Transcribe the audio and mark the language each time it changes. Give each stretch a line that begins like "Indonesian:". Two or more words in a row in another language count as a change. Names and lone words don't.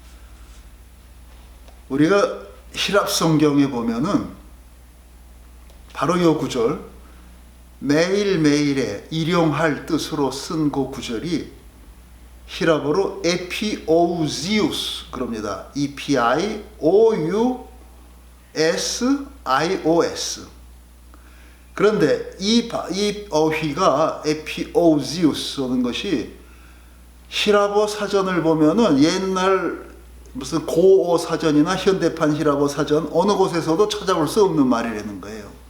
Korean: 우리가 히랍 성경에 보면은 바로 이 구절, 매일매일의 일용할 뜻으로 쓴 그 구절이 히랍어로 에피오우지우스 그럽니다. E-P-I-O-U-S-I-O-S. 그런데 이 어휘가 에피오우지우스라는 것이 히랍어 사전을 보면은 옛날 무슨 고어 사전이나 현대판 히랍어 사전 어느 곳에서도 찾아볼 수 없는 말이라는 거예요.